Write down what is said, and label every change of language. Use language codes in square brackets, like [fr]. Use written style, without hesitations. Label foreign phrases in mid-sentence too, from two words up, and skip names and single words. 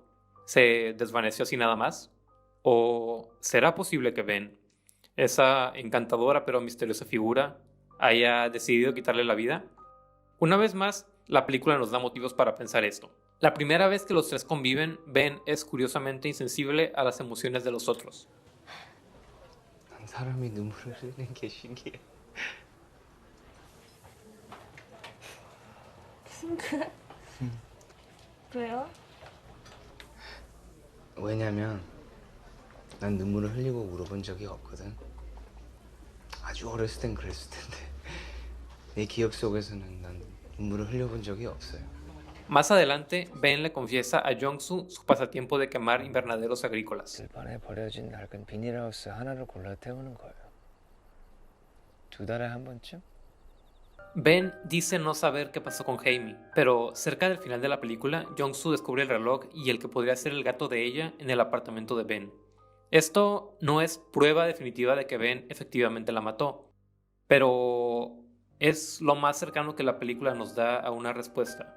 [es] ¿Se desvaneció así nada más? ¿O será posible que Ben, esa encantadora pero misteriosa figura, haya decidido quitarle la vida? Una vez más, la película nos da motivos para pensar esto. La primera vez que los tres conviven, Ben es curiosamente insensible a las emociones de los otros. [ko] 난 사람이 눈물을 흘리는 게 신기해. 싱크해? 왜요? 왜냐면 난 눈물을 흘리고 울어본 적이 없거든. 아주 어렸을 땐 그랬을 텐데 내 기억 속에서는 난 눈물을 흘려본 적이 없어요. [es] Más adelante, Ben le confiesa a Jong-soo su pasatiempo de quemar invernaderos agrícolas. [ko] 들판에 버려진 낡은 비닐하우스 하나를 골라 태우는 거예요. 2달에 한 번쯤? [es] Ben dice no saber qué pasó con Hae-mi, pero cerca del final de la película, Jong-soo descubre el reloj y el que podría ser el gato de ella en el apartamento de Ben. Esto no es prueba definitiva de que Ben efectivamente la mató, pero es lo más cercano que la película nos da a una respuesta.